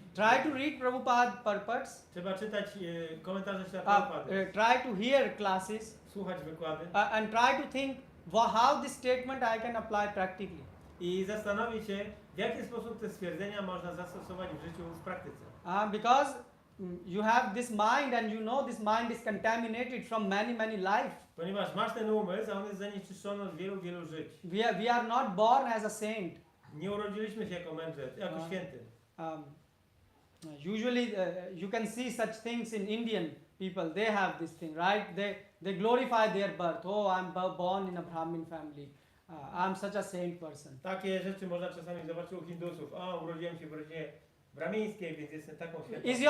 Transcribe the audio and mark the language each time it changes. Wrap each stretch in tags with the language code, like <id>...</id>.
<en>Try to read Prabhupada purports.</en> <pl>Trzeba czytać komentarze Prabhupada,</pl> <en>Try to hear classes</en> <pl>słuchać wykłady</pl> <en>and try to think how this statement I can apply practically.</en> <pl>i zastanowić się, w jaki sposób te stwierdzenia można zastosować w życiu w praktyce.</pl> <en>Because you have this mind and you know this mind is contaminated from many lives.</en> <pl>Ponieważ masz ten umysł, a on jest zanieczyszczony od wielu żyć.</pl> <en>We are not born as a saint.</en> <pl>Nie urodziliśmy się jako mędrzec, jako święty.</pl> <en>Usually you can see such things in Indian people. They have this thing, right? They glorify their birth. Oh, I'm born in a Brahmin family. I'm such a saint person.</en> <pl>Takie rzeczy można czasami zobaczyć u Hindusów. O, urodziłem się w rodzinie brahmińskiej, więc jestem taką świętą.</pl>